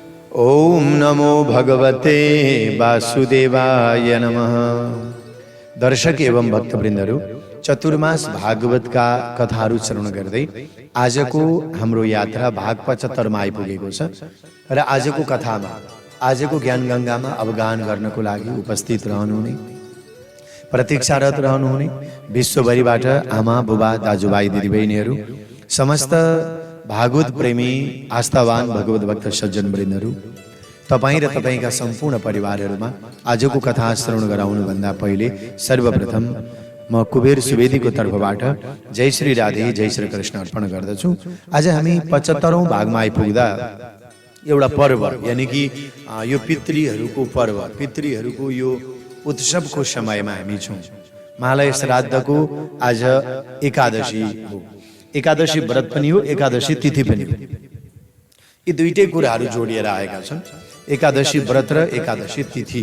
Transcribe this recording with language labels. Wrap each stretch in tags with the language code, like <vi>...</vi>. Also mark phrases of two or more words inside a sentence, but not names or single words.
<sa>ओम नमो भगवते वासुदेवाय नमः।</sa> <ne>दर्शक एवं भक्तवृन्दहरू, चतुर्मास भागवतका कथाहरू श्रवण गर्दै आजको हाम्रो यात्रा भाग 75 मा आइपुगेको छ र आजको कथामा, आजको ज्ञान गंगामा अवगाहन गर्नको लागि उपस्थित रहनुहुने, प्रतीक्षारत रहनुहुने विश्वभरिबाट आमा बुबा दाजुभाइ दिदीबहिनीहरू, समस्त भागवत प्रेमी आस्थावान भगवत भक्त सज्जन वृन्दहरू, तपाईं र तपाईंका सम्पूर्ण परिवारहरूमा आजको कथा श्रवण गराउनु भन्दा पहिले सर्वप्रथम म कुबेर सुवेदीको तर्फबाट जय श्री राधे जय श्री कृष्ण अर्पण गर्दछु। आज हामी 75औं भागमा आइपुग्दा एउटा पर्व, यानी कि यो पितृहरूको पर्व, पितृहरूको यो उत्सवको समयमा हामी छौं। महालय श्राद्धको आज एकादशी हो। एकादशी व्रत पनि हो, एकादशी तिथि पनि हो। यी दुईटै कुराहरू जोडिएर आएका छन्, एकादशी व्रत र एकादशी तिथि।</ne>